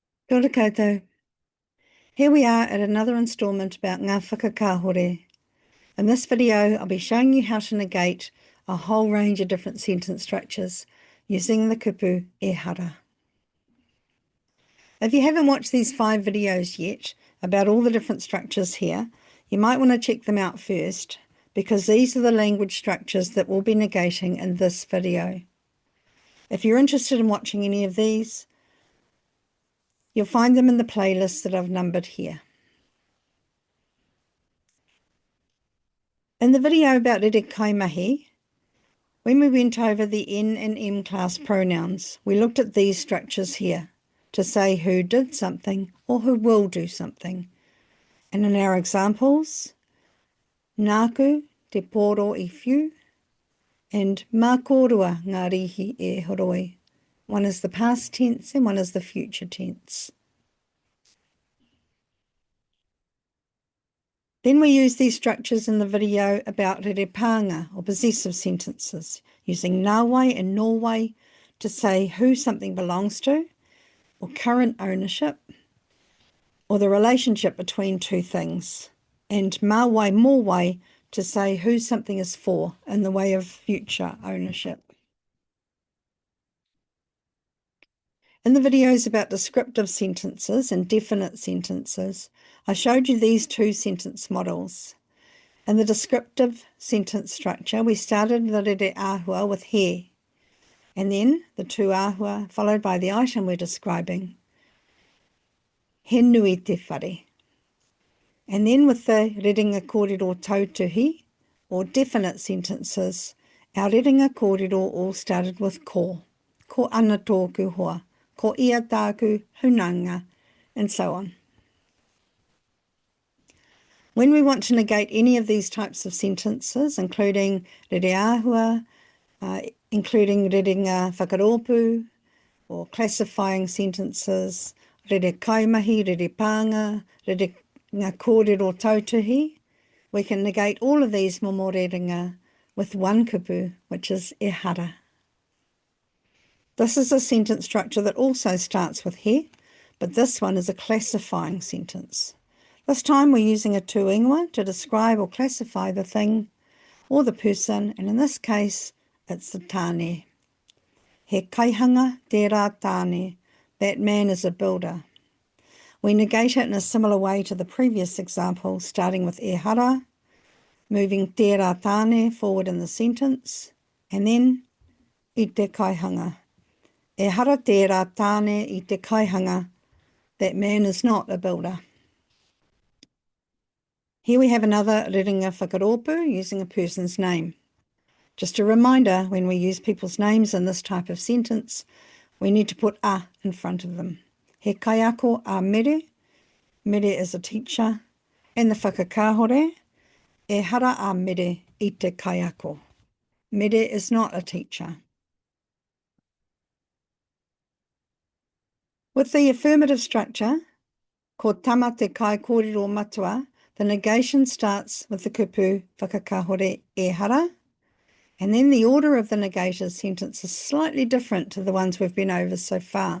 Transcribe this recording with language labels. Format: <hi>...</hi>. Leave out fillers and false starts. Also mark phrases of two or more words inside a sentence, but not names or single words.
<mi>Kia ora koutou.</mi> <en>Here we are at another instalment about</en> <mi>ngā whakakāhore.</mi> <en>In this video, I'll be showing you how to negate a whole range of different sentence structures using the</en> <mi>kupu Ehara.</mi> <en>If you haven't watched these 5 videos yet about all the different structures here, you might want to check them out first, because these are the language structures that we'll be negating in this video. If you're interested in watching any of these, you'll find them in the playlist that I've numbered here. In the video about</en> <mi>rere kaimahi,</mi> <en>when we went over the N and M class pronouns, we looked at these structures here to say who did something or who will do something. And in our examples,</en> <mi>nāku te poro I whiu and mā korua ngā rihi e horoi.</mi> <en>One is the past tense and one is the future tense. Then we use these structures in the video about</en> <mi>rere pānga</mi> <en>or possessive sentences, using nāwai and nōwai to say who something belongs to, or current ownership, or the relationship between two things, and</en> <mi>māwai mōwai</mi> <en>to say who something is for in the way of future ownership. In the videos about descriptive sentences and definite sentences, I showed you these 2 sentence models. In the descriptive sentence structure, we started the</en> <mi>rere āhua</mi> <en>with he, and then the 2 āhua followed by the item we're describing.</en> <mi>He nui te whare.</mi> <en>And then with the</en> <mi>rerenga kōrero tautuhi,</mi> <en>or definite sentences, our</en> <mi>rerenga kōrero</mi> <en>all started with ko.</en> <mi>Ko ana tōku hoa, ko ia tāku hunanga,</mi> <en>and so on. When we want to negate any of these types of sentences, including</en> <mi>rere āhua,</mi> <en>including</en> <mi>rerenga whakaropu,</mi> <en>or classifying sentences,</en> <mi>rere kaimahi, rere pānga, rerenga kōrero tautuhi,</mi> <en>we can negate all of these</en> <mi>momo rerenga</mi> <en>with one kupu, which is ehara. This is a sentence structure that also starts with he, but this one is a classifying sentence. This time we're using a</en> <mi>tu ingoa</mi> <en>to describe or classify the thing or the person, and in this case, it's the tāne.</en> <mi>He kaihanga te rā tāne,</mi> <en>that man is a builder. We negate it in a similar way to the previous example, starting with ehara, moving</en> <mi>te rā tāne</mi> <en>forward in the sentence, and then</en> <mi>I te kaihanga. Ehara te rā tāne I te kaihanga,</mi> <en>that man is not a builder. Here we have another</en> <mi>rerenga whakaropu</mi> <en>using a person's name. Just a reminder, when we use people's names in this type of sentence, we need to put a in front of them.</en> <mi>He kaiako a mere,</mi> <en>mere is a teacher, and the</en> <mi>whakakāhore, ehara a mere I te kaiako.</mi> <en>Mere is not a teacher. With the affirmative structure,</en> <mi>ko tama te kai kōrero matua,</mi> <en>the negation starts with the</en> <mi>kupu whakakāhore ehara,</mi> <en>and then the order of the negated sentence is slightly different to the ones we've been over so far.</en>